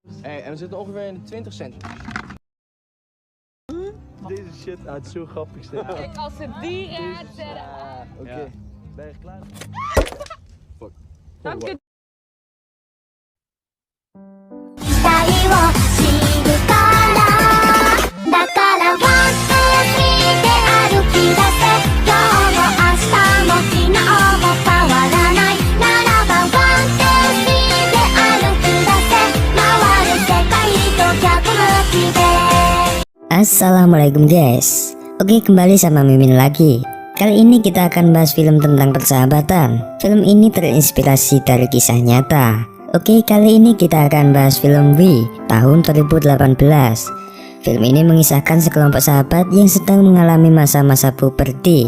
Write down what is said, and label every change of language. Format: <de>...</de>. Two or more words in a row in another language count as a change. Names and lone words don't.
<nl>Hey, en we zitten ongeveer in de 20 cent. Deze shit uit zo grappig zijn. Kijk, als ze die raakt. Oké. Ben je klaar? Fuck. Dank je.</nl> <ja>期待を知るからだからワンツースリーで歩き出せ今日も明日も昨日も変わらないならばワンツースリーで歩き出せ回る世界と逆向きで</ja> <id>Assalamualaikum guys. Oke, kembali sama Mimin lagi. Kali ini kita akan bahas film tentang persahabatan. Film ini terinspirasi dari kisah nyata. Oke, kali ini kita akan bahas film We tahun 2018. Film ini mengisahkan sekelompok sahabat yang sedang mengalami masa-masa puberti.</id>